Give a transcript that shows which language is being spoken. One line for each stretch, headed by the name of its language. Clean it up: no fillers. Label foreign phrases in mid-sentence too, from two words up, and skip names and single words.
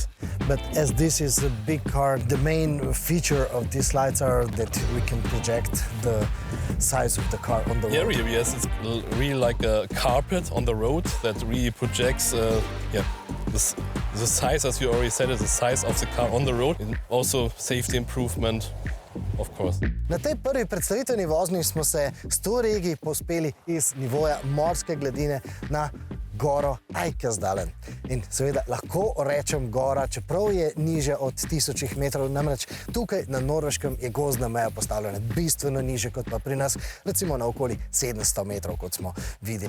English: But as this is a big car, the main feature of these lights are that we can project the size of the car on the road. Yeah, really, yes, it's really like a carpet on the road that really projects the size, as you already said, is the size of the car on the road, and also safety improvement, of course.
Slovenian: Na tej prvi predstavitveni vožnji smo se s Touaregi povzpeli iz nivoja morske gladine na goro Eikersdalen. In seveda lahko rečem gora, čeprav je niže od 1000 metrov, namreč tukaj na Norveškem je gozdna meja postavljena bistveno niže kot pa pri nas, recimo na okoli 700 metrov, kot smo videli.